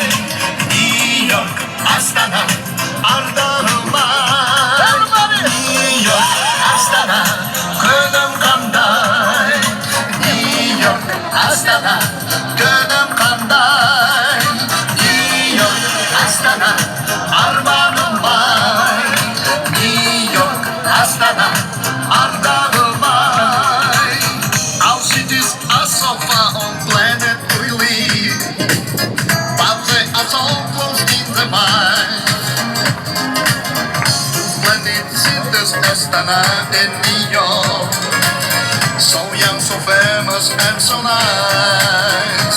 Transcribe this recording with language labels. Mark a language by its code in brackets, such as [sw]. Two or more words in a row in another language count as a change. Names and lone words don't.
[kk] Нью-Йорк, Астана, ардағым бай Нью-Йорк, Астана, күнім қандай Нью-Йорк, Астана, түнім қандай Нью-Йорк, Астана, арманым бай Нью-Йорк, Астана, ардағым бай [en] Our cities are so far on planet they are so close in the mind. Splendid cities, Astana and New York. So young, so famous, and so nice.